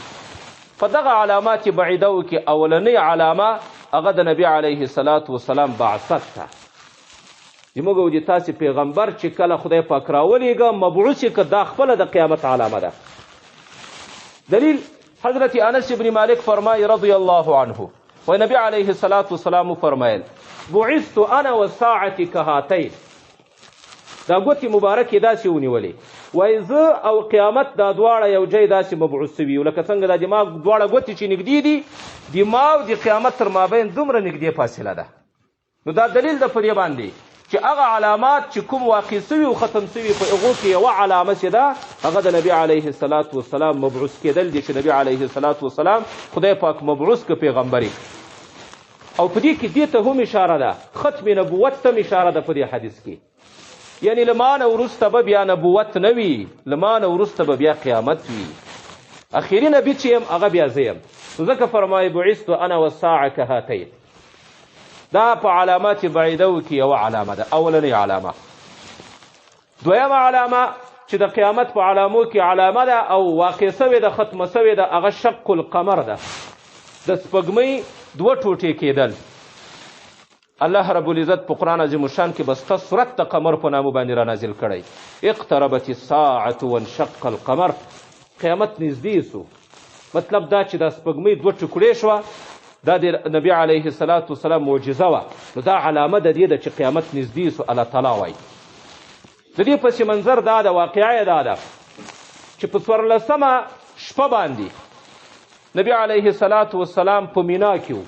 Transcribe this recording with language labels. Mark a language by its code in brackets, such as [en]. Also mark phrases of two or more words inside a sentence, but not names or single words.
[ps] په دغه علامات بعیده کې اولنۍ علامه هغه د نبي علیه السلام بعثت ته. زموږ وجه تاسې پیغمبر چې کله خدای پاک راولېږه مبعوث یې که دا خپله د قیامت علامه ده. دلیل حضرت انس بن مالک فرمایي رضی الله عنه، و نبی علیه السلام فرمایل [ar] بعثت انا والساعة كهاتین. [ps] دا ګوتې مبارکې داسې ونیولې، وایي زه او قیامت دا دواړه یو ځای داسې مبعوث سوي یو، لکه څنګه دا دماغ دواړه ګوتې چې نږدې دي، دماغ د قیامت تر مابین دومره نږدې فاصله ده. نو دا دلیل ده په دې باندې چې هغه علامات چې کوم واقع سوي او ختم سوي په هغو کې یوه علامه چې ده هغه د نبي علیه السلام مبعوث کېدل دي، چې نبي علیه السلام خدای پاک مبعوث که پیغمبري. او په دې کې دې ته هم اشاره ده، ختم نبوت ته هم اشاره ده په دې حدیث کې، یعنی لمانه وروسته به بیا نبوت نه وي، لمانه وروسته به بیا قیامت وي. اخري نبي چې یم هغه بیا زه یم. ځکه فرمایي [ar] بعثت انا والساعة كهاتین. [ps] دا په علامات بعیده کې یوه علامه ده، اولنۍ علامه. دویمه علامه چې د قیامت په علامو کې علامه ده او واقع سوې ده، ختمه سوې ده، هغه شق القمر ده، د سپوږمۍ 2 ټوټې کېدل. الله رب العزت په قرآن عظیم الشان کې بسته صورت د قمر په نامو باندې را نازل کړی. [ar] اقتربت الساعة وانشق القمر، [ps] قیامت نږدې سو. مطلب دا چې دا سپوږمۍ 2 ټکړې شوه، دا د نبي علیه السلام معجزه وه. نو دا علامه د دې ده چې قیامت نږدې سو. الله تعالی وایي د دې پس منظر دا ده، واقعه دا ده چې په 14مه شپه باندې نبي علیه السلام په مینا کې و.